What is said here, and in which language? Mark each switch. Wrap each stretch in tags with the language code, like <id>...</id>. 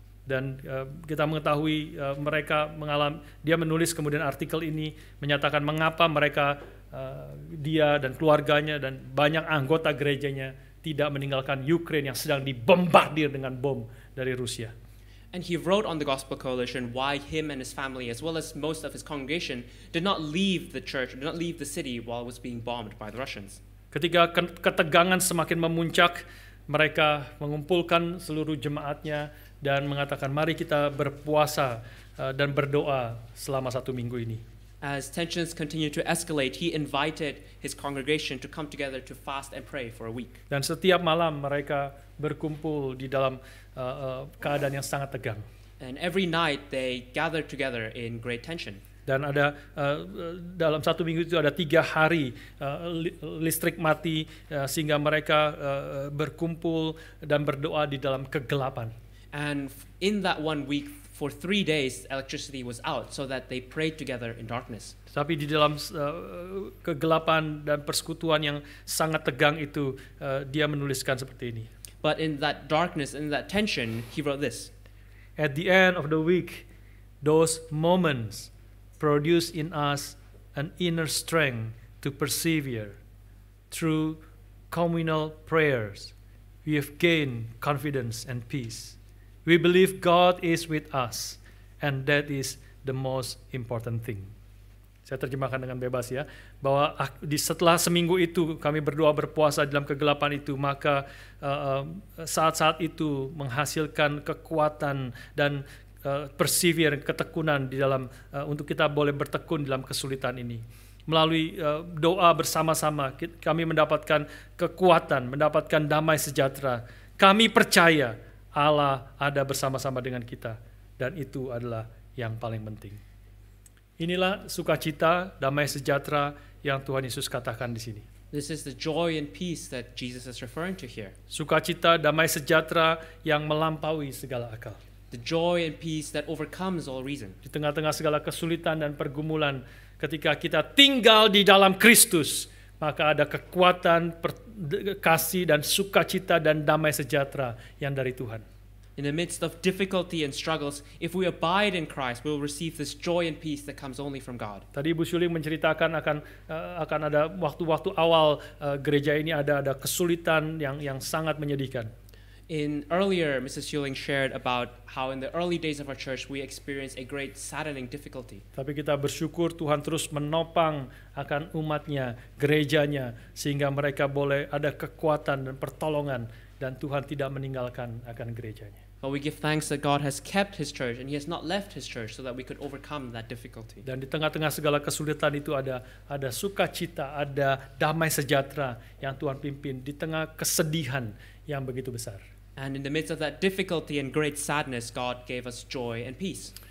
<id>Dan kita mengetahui dia menulis kemudian artikel ini menyatakan mengapa mereka, dia dan keluarganya dan banyak anggota gerejanya tidak meninggalkan Ukraine yang sedang dibombardir dengan bom dari Rusia.</id> <en>And he wrote on the Gospel Coalition why him and his family, as well as most of his congregation, did not leave the church, did not leave the city while it was being bombed by the Russians.</en> <id>Ketika ketegangan semakin memuncak, mereka mengumpulkan seluruh jemaatnya dan mengatakan, mari kita berpuasa dan berdoa selama 1 minggu ini.</id> <en>As tensions continued to escalate, he invited his congregation to come together to fast and pray for a week.</en> <id>Dan setiap malam mereka berkumpul di dalam keadaan yang sangat tegang.</id> <en>And every night they gathered together in great tension.</en> <id>Dan ada dalam 1 minggu itu ada 3 hari listrik mati sehingga mereka berkumpul dan berdoa di dalam kegelapan.</id> <en>And in that 1 week, for 3 days, electricity was out, so that they prayed together in darkness.</en> <id>Tapi di dalam kegelapan dan persekutuan yang sangat tegang itu, dia menuliskan seperti ini.</id> <en>But in that darkness, in that tension, he wrote this. At the end of the week, those moments produce in us an inner strength to persevere through communal prayers we have gained confidence and peace. We believe God is with us, and that is the most important thing.</en> <id>Saya terjemahkan dengan bebas ya, bahwa setelah seminggu itu kami berdoa berpuasa dalam kegelapan itu, maka saat-saat itu menghasilkan kekuatan dan persevere, ketekunan di dalam untuk kita boleh bertekun dalam kesulitan ini. Melalui doa bersama-sama kami mendapatkan kekuatan, mendapatkan damai sejahtera. Kami percaya Allah ada bersama-sama dengan kita, dan itu adalah yang paling penting. Inilah sukacita, damai sejahtera yang Tuhan Yesus katakan di sini.</id> <en>This is the joy and peace that Jesus is referring to here.</en> <id>Sukacita, damai sejahtera yang melampaui segala akal.</id> <en>The joy and peace that overcomes all reason.</en> <id>Di tengah-tengah segala kesulitan dan pergumulan, ketika kita tinggal di dalam Kristus, maka ada kekuatan, kasih dan sukacita dan damai sejahtera yang dari Tuhan.</id> <en>In the midst of difficulty and struggles, if we abide in Christ, we will receive this joy and peace that comes only from God.</en> <id>Tadi Ibu Syuling menceritakan akan ada waktu-waktu awal gereja ini ada kesulitan yang sangat menyedihkan.</id> <en>Earlier, Mrs. Schuling shared about how in the early days of our church we experienced a great saddening difficulty.</en> <id>Tapi kita bersyukur Tuhan terus menopang akan umatnya, gerejanya, sehingga mereka boleh ada kekuatan dan pertolongan, dan Tuhan tidak meninggalkan akan gerejanya.</id> <en>But we give thanks that God has kept His church and He has not left His church so that we could overcome that difficulty.</en> <id>Dan di tengah-tengah segala kesulitan itu ada sukacita, ada damai sejahtera yang Tuhan pimpin di tengah kesedihan yang begitu besar.</id> <en>And in the midst of that difficulty and great sadness, God gave us joy and peace.</en>